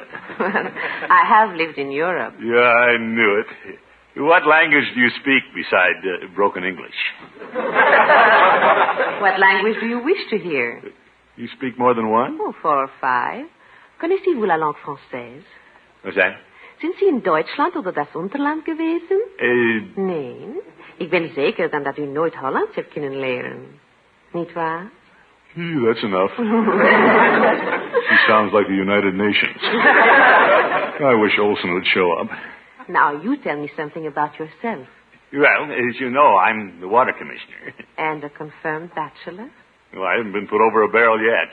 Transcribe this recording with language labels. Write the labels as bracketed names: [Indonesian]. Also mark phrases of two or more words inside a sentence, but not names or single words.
[English] I have lived in Europe. Yeah, I knew it. What language do you speak beside broken English? What language do you wish to hear? You speak more than one? Oh, 4 or 5. [French] Connaissez-vous la langue française? [English] What's that? [German] Sind Sie in Deutschland oder das Unterland gewesen? [Dutch] Nee. Ik ben zeker dan dat u nooit Hollands hebt kunnen leren. Niet waar? [English] That's enough. She sounds like the United Nations. I wish Olson would show up. Now, you tell me something about yourself. Well, as you know, I'm the water commissioner. And a confirmed bachelor? Well, I haven't been put over a barrel yet.